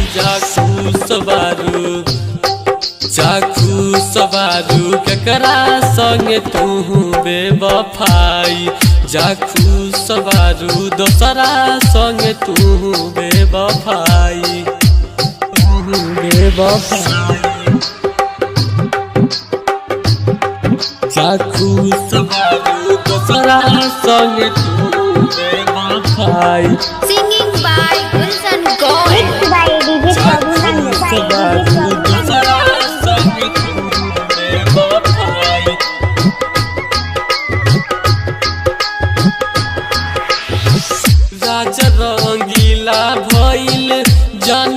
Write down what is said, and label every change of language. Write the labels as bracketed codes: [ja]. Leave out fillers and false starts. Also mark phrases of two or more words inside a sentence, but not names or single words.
[bho] जाखू सबारू केकरा संग तू बेवफाई जाखू सबारू दोसरा संग तू बेवफाई जाखू सबारू दोसरा संग तू बेवफाई [en] Singing by Gulshan Gold. [bho] राजा रंगीला भइल जन